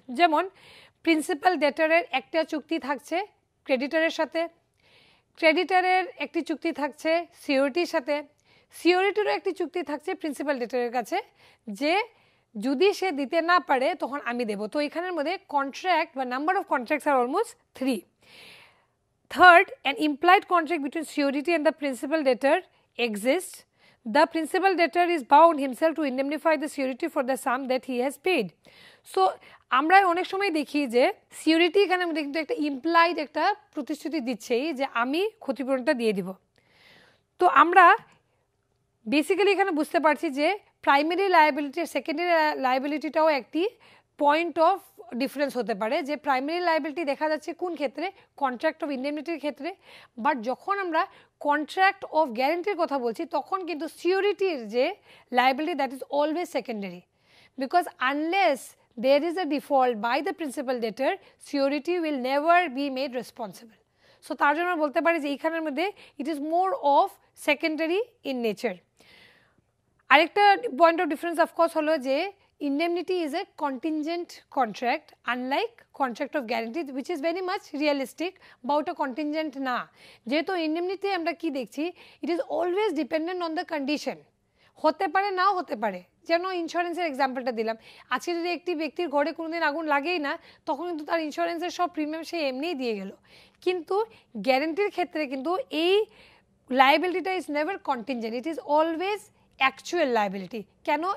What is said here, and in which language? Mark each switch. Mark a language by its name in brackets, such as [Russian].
[Bangla] যেমন প্রিন্সিপাল ডেটারের একটা চুক্তি থাকছে ক্রেডিটারের সাথে, ক্রেডিটারের একটি চুক্তি থাকছে সিউরিটির সাথে, সিউরিটিরও একটি চুক্তি থাকছে প্রিন্সিপাল ডেটারের কাছে যে যদি সে দিতে না পারে তখন আমি দেব। তো এখানের মধ্যে কন্ট্রাক্ট বা number of contracts আর almost 3। [English] Third, an implied contract between surety and the principal debtor exists. The principal debtor is bound himself to indemnify the surety for the sum that he has paid. [Bangla] So আমরা অনেক সময় দেখি যে surety এখানে আমাদের কিন্তু একটা ইমপ্লাইড একটা প্রতিশ্রুতি দিচ্ছেই যে আমি ক্ষতিপূরণটা দিয়ে দিব। তো আমরা বেসিক্যালি এখানে বুঝতে পারছি যে প্রাইমারি লায়াবিলিটি আর সেকেন্ডারি লায়াবিলিটিটাও একটি পয়েন্ট অফ ডিফারেন্স হতে পারে, যে প্রাইমারি লায়াবিলিটি দেখা যাচ্ছে কোন ক্ষেত্রে, কন্ট্রাক্ট অফ ইন্ডেমনিটির ক্ষেত্রে, বাট যখন আমরা কন্ট্রাক্ট অফ গ্যারেন্টির কথা বলছি তখন কিন্তু সিউরিটির যে liability [English] That is always secondary, because unless there is a default by the principal debtor, surety will never be made responsible. [Bangla] So তার জন্য আমরা বলতে পারি যে এইখানের মধ্যে [English] it is more of secondary in nature. [Bangla] আরেকটা পয়েন্ট অফ ডিফারেন্স অফকোর্স হলো যে [English] indemnity is a contingent contract unlike contract of guarantee which is very much realistic about a contingent [Bangla] না, যেহেতু [English] indemnity [Bangla] আমরা কি দেখছি [English] it is always dependent on the condition, [Bangla] হতে পারে নাও হতে পারে। যেন ইন্স্যুরেন্সের এক্সাম্পলটা দিলাম, আজকে যদি একটি ব্যক্তির ঘরে কোনোদিন আগুন লাগেই না তখন কিন্তু তার ইন্স্যুরেন্সের সব প্রিমিয়াম সে এমনিই দিয়ে গেল, কিন্তু গ্যারেন্টির ক্ষেত্রে কিন্তু এই লায়াবিলিটিটা [English] Is never contingent, it is always actual liability. [Bangla] কেন?